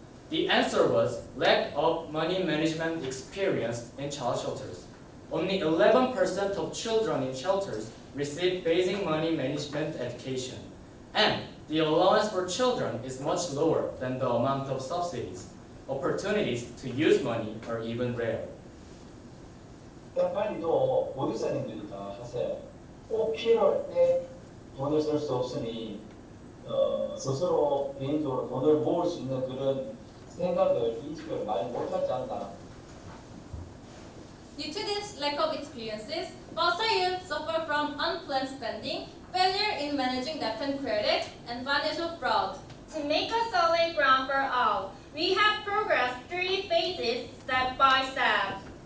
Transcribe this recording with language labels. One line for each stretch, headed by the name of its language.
English: The answer was lack of money management experience in child shelters. Only 11% of children in shelters receive basic money management education, and the allowance for children is much lower than the amount of subsidies. Opportunities to use money are even rare.
Korean: 빨리도 보육사님들이 다 하세요. 꼭 필요할 때 돈을 쓸 수 없으니 스스로 개인적으로 돈을 모을 수 있는 그런 생각을 인식을 많이 못하지 않나.
English: Due to this lack of experiences, foster youth suffer from unplanned spending, failure in managing debt and credit, and financial fraud. To make a solid ground for all, we have progressed 3 phases step by step.